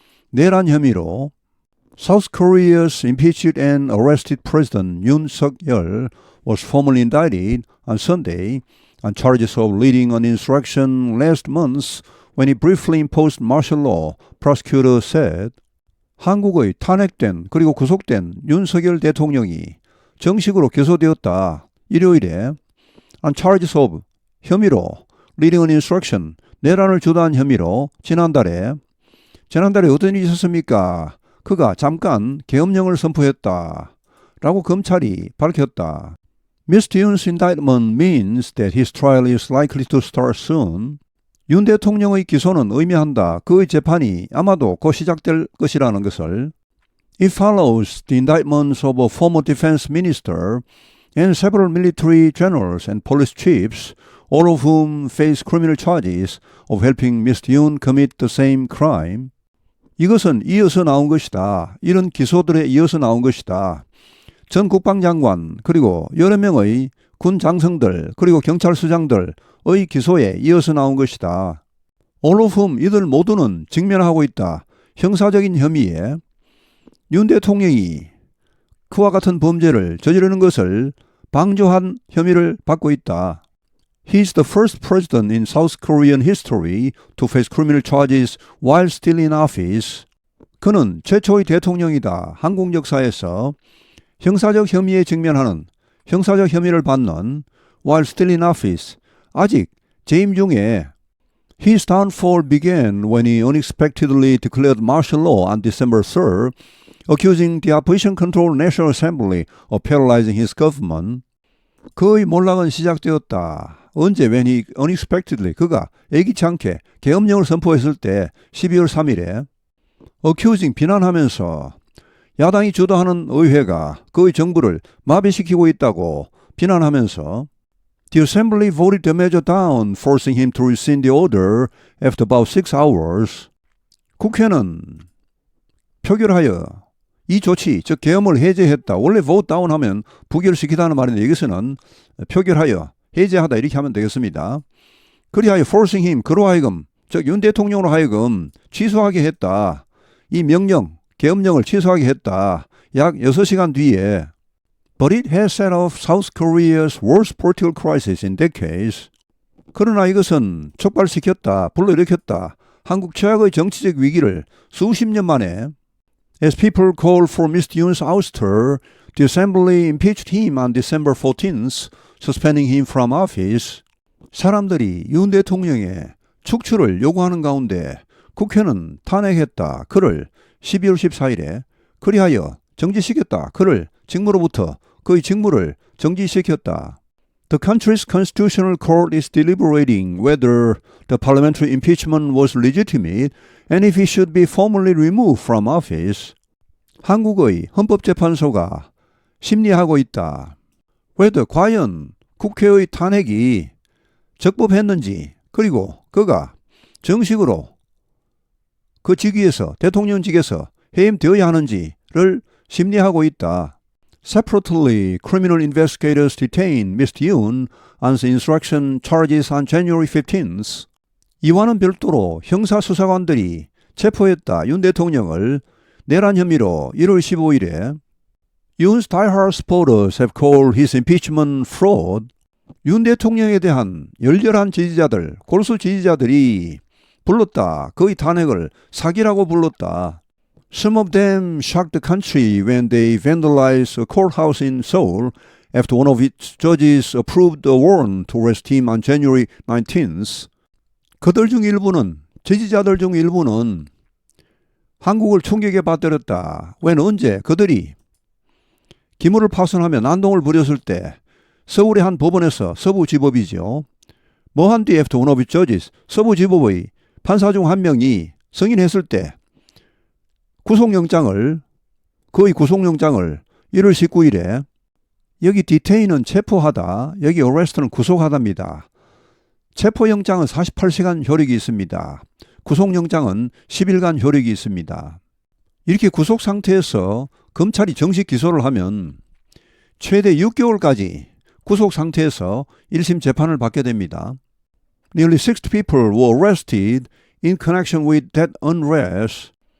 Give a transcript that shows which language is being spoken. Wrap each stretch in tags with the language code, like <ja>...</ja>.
<ko>내란 혐의로</ko> <en>South Korea's impeached and arrested President Yoon Suk-yeol was formally indicted on Sunday on charges of leading an insurrection last month when he briefly imposed martial law, prosecutors said.</en> <ko>한국의 탄핵된 그리고 구속된 윤석열 대통령이 정식으로 기소되었다. 일요일에</ko> <en>on charges of</en> <ko>혐의로</ko> <en>leading an insurrection</en> <ko>내란을 주도한 혐의로 지난달에 어떤 일이 있었습니까? 그가 잠깐 계엄령을 선포했다. 라고 검찰이 밝혔다. Mr.</ko> <en>Yoon's indictment means that his trial is likely to start soon.</en> <ko>윤 대통령의 기소는 의미한다. 그의 재판이 아마도 곧 시작될 것이라는 것을</ko> <en>It follows the indictments of a former defense minister and several military generals and police chiefs, all of whom face criminal charges of helping Mr. Yoon commit the same crime.</en> <ko>이것은 이어서 나온 것이다. 이런 기소들에 이어서 나온 것이다. 전 국방장관 그리고 여러 명의 군 장성들 그리고 경찰서장들의 기소에 이어서 나온 것이다.</ko> <en>All of whom</en> <ko>이들 모두는 직면하고 있다. 형사적인 혐의에 윤 대통령이 그와 같은 범죄를 저지르는 것을 방조한 혐의를 받고 있다.</ko> <en>He is the first president in South Korean history to face criminal charges while still in office.</en> <ko>그는 최초의 대통령이다. 한국 역사에서 형사적 혐의에 직면하는 형사적 혐의를 받는</ko> <en>while still in office.</en> <ko>아직 재임 중에</ko> <en>His downfall began when he unexpectedly declared martial law on December 3rd, accusing the opposition-controlled National Assembly of paralyzing his government.</en> <ko>그의 몰락은 시작되었다. 언제</ko> <en>when he unexpectedly</en> <ko>그가 예기치 않게 계엄령을 선포했을 때 12월 3일에 accusing 비난하면서 야당이 주도하는 의회가 그의 정부를 마비시키고 있다고 비난하면서</ko> <en>The Assembly voted the measure down, forcing him to rescind the order after about 6 hours.</en> <ko>국회는 표결하여 이 조치, 즉 계엄을 해제했다. 원래</ko> <en>vote down</en> <ko>하면 부결시키다는 말인데 여기서는 표결하여 해제하다 이렇게 하면 되겠습니다. 그리하여</ko> <en>forcing him,</en> <ko>그로 하여금, 즉 윤 대통령으로 하여금 취소하게 했다. 이 명령, 계엄령을 취소하게 했다. 약 6시간 뒤에</ko> <en>But it has set off South Korea's worst political crisis in decades.</en> <ko>그러나 이것은 촉발시켰다, 불러일으켰다. 한국 최악의 정치적 위기를 수십 년 만에</ko> <en>As people called for Mr. Yoon's ouster, the Assembly impeached him on December 14th, suspending him from office.</en> <ko>사람들이 윤 대통령의 축출을 요구하는 가운데 국회는 탄핵했다. 그를 12월 14일에 그리하여 정지시켰다. 그를 직무로부터 그의 직무를 정지시켰다.</ko> <en>The country's constitutional court is deliberating whether the parliamentary impeachment was legitimate and if he should be formally removed from office.</en> <ko>한국의 헌법재판소가 심리하고 있다.</ko> <en>whether</en> <ko>과연 국회의 탄핵이 적법했는지 그리고 그가 정식으로 그 직위에서 대통령직에서 해임되어야 하는지를 심리하고 있다.</ko> <en>Separately, criminal investigators detained Mr. Yoon on the insurrection charges on January 15th.</en> <ko>이와는 별도로 형사수사관들이 체포했다. 윤 대통령을 내란 혐의로 1월 15일에</ko> <en>Yoon's diehard supporters have called his impeachment fraud.</en> <ko>윤 대통령에 대한 열렬한 지지자들, 골수 지지자들이 불렀다. 그의 탄핵을 사기라고 불렀다.</ko> <en>Some of them shocked the country when they vandalized a courthouse in Seoul after one of its judges approved a warrant to arrest him on January 19th.</en> <ko>그들 중 일부는, 지지자들 중 일부는 한국을 충격에 빠뜨렸다.</ko> <en>when</en> <ko>언제 그들이 기물을 파손하며 난동을 부렸을 때 서울의 한 법원에서 서부지법이죠. 뭐한 뒤</ko> <en>after one of its judges,</en> <ko>서부지법의 판사 중 한 명이 승인했을 때 구속영장을 1월 19일에 여기 detain은 체포하다, 여기 arrest는 구속하다입니다. 체포영장은 48시간 효력이 있습니다. 구속영장은 10일간 효력이 있습니다. 이렇게 구속 상태에서 검찰이 정식 기소를 하면 최대 6개월까지 구속 상태에서 1심 재판을 받게 됩니다.</ko> <en>Nearly 60 people were arrested in connection with that unrest.</en>